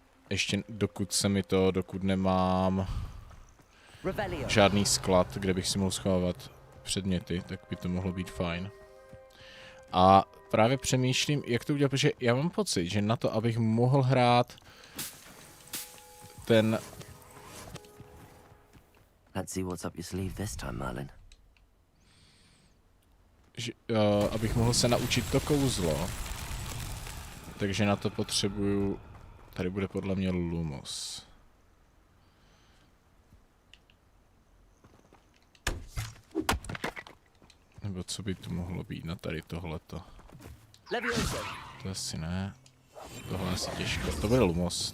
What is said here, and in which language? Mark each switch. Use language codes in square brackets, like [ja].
[cs] Ještě dokud nemám žádný sklad, kde bych si mohl schovávat předměty, tak by to mohlo být fajn. A právě přemýšlím, jak to udělat, protože já mám pocit, že na to, abych mohl hrát ten... [en] Let's see what's up your sleeve this time, Merlin. [cs] Abych mohl se naučit to kouzlo, takže na to potřebuju, tady bude podle mě Lumos. Nebo co by tu mohlo být na tady tohleto? To asi ne, tohle asi těžko, to bude Lumos,